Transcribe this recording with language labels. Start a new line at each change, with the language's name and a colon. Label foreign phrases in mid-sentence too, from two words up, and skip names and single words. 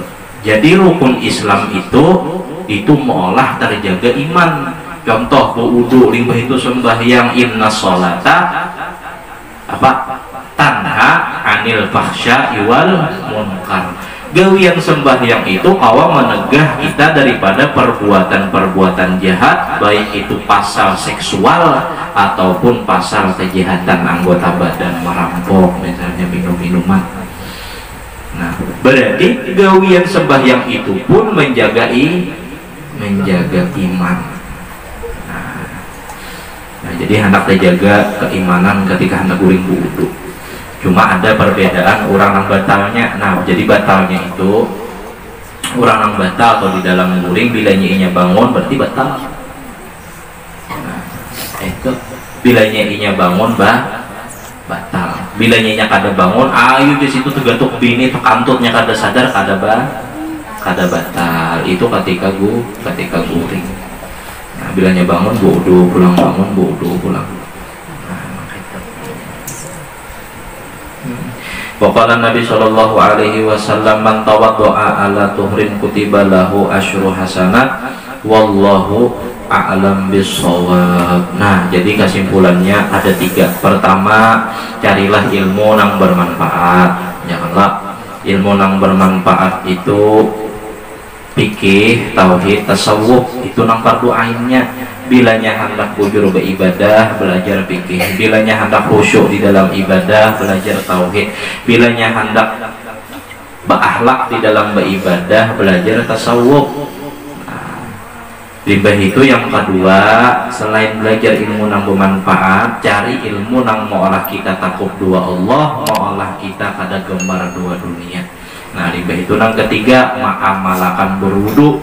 Banjar: Jadi rukun Islam itu meolah terjaga iman. Contoh wudu limbah itu sembahyang
Arabic: إن الصلاة
Banjar: apa?
Arabic: تنهى عن الفحشاء والمنكر.
Banjar: Gawian sembahyang itu kawa menegah kita daripada perbuatan-perbuatan jahat, baik itu pasal seksual ataupun pasal kejahatan anggota badan, merampok misalnya, minum-minuman. Nah, berarti gawian sembahyang itu pun menjaga iman. Nah, jadi hendak terjaga keimanan ketika hendak guring wudu. Cuma ada perbedaan orang yang batalnya. Nah, jadi batalnya itu orang yang batal atau di dalam guring bila nyinya bangun berarti batal. Nah, itu bila nyinya bangun batal. Bila nyinya kada bangun, ayo di situ tegatuk bini tekantutnya kada sadar kada batal. Itu ketika guring. Nah, bila nyinya bangun bodoh pulang bangun bodoh pulang.
Arabic: وقال النبي صلى الله عليه وسلم من توضأ على طهر كتب له عشر حسنات والله أعلم بالصواب.
Banjar: Nah, jadi kesimpulannya ada 3. Pertama, carilah ilmu yang bermanfaat. Janganlah ilmu yang bermanfaat itu fikih, tauhid, tasawuf, itu nang fardu ainnya. Bilanya hendak bujur beribadah, belajar fikih. Bilanya hendak khusyuk di dalam ibadah, belajar tauhid. Bilanya hendak berakhlak di dalam beribadah, belajar tasawuf. Nah, limbah itu yang kedua, selain belajar ilmu yang bermanfaat, cari ilmu yang mengolah kita takut dua Allah, mengolah kita kada gemar dua dunia. Nah, limbah itu yang ketiga, mengamalkan berwudu.